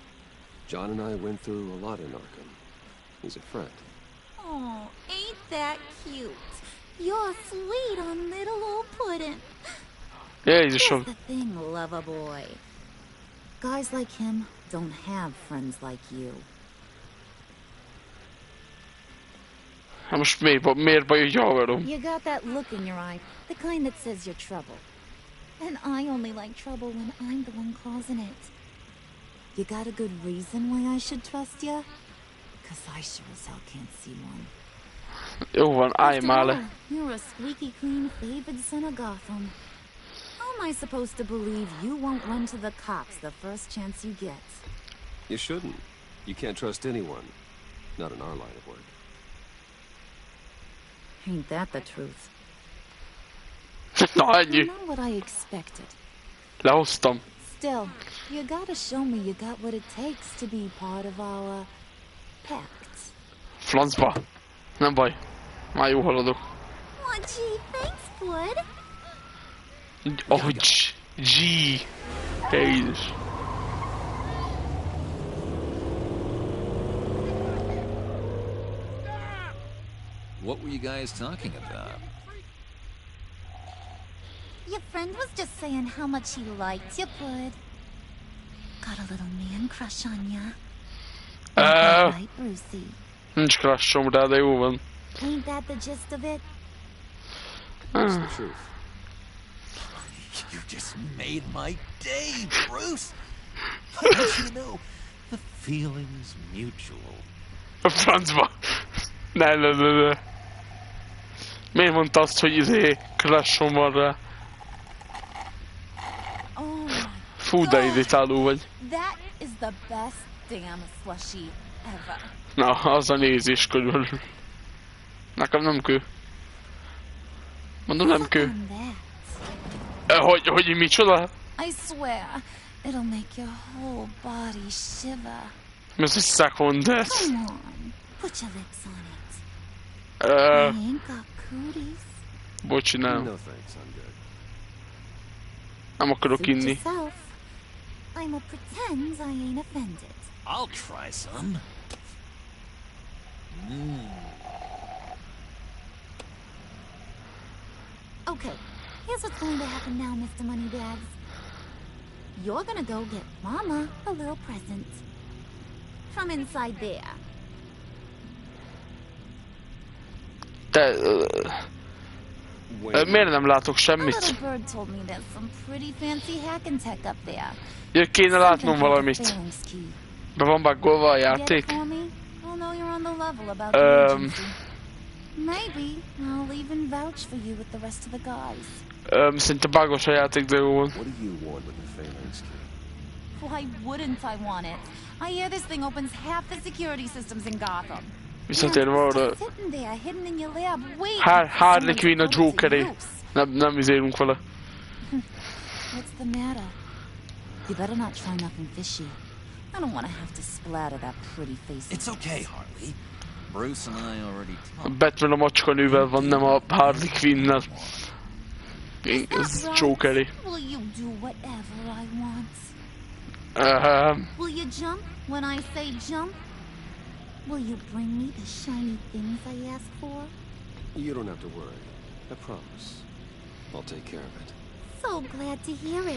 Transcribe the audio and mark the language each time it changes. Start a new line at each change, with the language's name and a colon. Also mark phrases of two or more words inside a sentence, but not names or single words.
English: John and I went through a lot in Arkham. He's a friend. Oh, ain't that cute? You're sweet on little old Puddin'. Yeah, he's a Here's show. the thing, lover boy. Guys like him don't have friends like you.
Hungarian: Hát most miért baj, hogy hallgatom?
English: You got that look in your eye, the kind that says you're trouble. And I only like trouble when I'm the one causing it. You got a good reason why I should trust you? 'Cause I sure as hell can't see one.
Hungarian: Jó van, állj már le.
English: You're a squeaky clean favored son of Gotham. How am I supposed to believe you won't run to the cops the first chance you get? You shouldn't. You can't trust anyone. Not in our line of work. Ain't that the truth?
Hungarian: Na, ennyi.
English: Not what I expected.
Hungarian: Lehoztam.
English: Still, you gotta show me you got what it takes to be part of our pact.
Hungarian: Francba. Nem baj. Már jó haladok.
English: Oh, gee, thanks, Bud.
Hungarian: Ahogy G. Jézus.
English: What were you guys talking about? Your friend was just saying how much he liked you, Bud. Got a little man crush on ya. Right, Brucey?
Hungarian: Nincs crashom rá, de jó van.
English: Ain't that the gist of it? That's the truth. You just made my day, Bruce. I want you to know, the feeling's mutual.
Hungarian: Francba. Ne. Miért mondta azt, hogy crashom van rá? Fú, de irritáló vagy.
English: That is the best damn slushie ever.
Hungarian: Na, az a nézés körül. Nekem nem kő. Mondom, nem kő. Hogy micsoda?
English: I swear, it'll make your whole body shiver.
Hungarian: Mi az, hogy second?
English: Come on, put your lips on it. I ain't got cooties.
Hungarian: Bocsi, nem.
English: No thanks, I'm good.
Hungarian: Nem akarok
English: Suit
Hungarian: inni.
English: yourself. I'ma pretend I ain't offended. I'll try some. Okay, here's what's going to happen now, Mr. Moneybags. You're gonna go get Mama a little present. From inside there.
Hungarian: Miért nem látok
English: A
Hungarian: semmit?
English: little bird told me there's some pretty fancy hacking tech up there.
Hungarian: Kéne látnom valamit. Be van baggolva a játék?
English: Get it for me? I'll know you're on the level about the agency. Maybe I'll even vouch for you with the rest of the guys.
Hungarian: Szinte bugos a játék, de jó van.
English: What do you want with the phalanx key? Why wouldn't I want it? I hear this thing opens half the security systems in Gotham.
Hungarian: Visszatérve arra.
English: Sitting there, hidden in your lab, waiting
Hungarian: Harley Quinn a Jokeré. Nem izélünk vele.
English: What's the matter? You better not try nothing fishy. I don't want to have to splatter that pretty face. It's okay, Harley. Bruce and I already
Hungarian: A Batman a macskanővel van, nem a Harley Quinn-nel. Ez Joker-é.
English: Will you do whatever I want? Will you jump when I say jump? Will you bring me the shiny things I ask for? You don't have to worry. I promise. I'll take care of it. So glad to hear it.